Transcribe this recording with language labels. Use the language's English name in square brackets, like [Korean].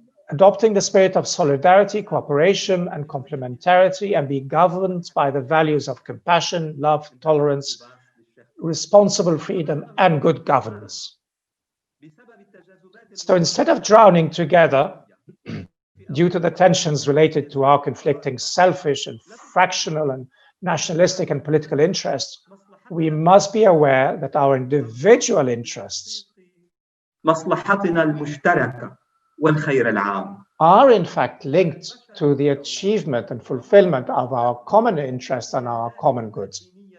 [English] adopting the spirit of solidarity, cooperation, and complementarity, and be governed by the values of compassion, love, tolerance, responsible freedom, and good governance. So instead of drowning together, due to the tensions related to our conflicting selfish and fractional and nationalistic and political interests, we must be aware that our individual interests [Arabic] مصلحتنا المشتركة والخير العام. [English] Are in fact linked to the achievement and fulfillment of our common interests and our common goods.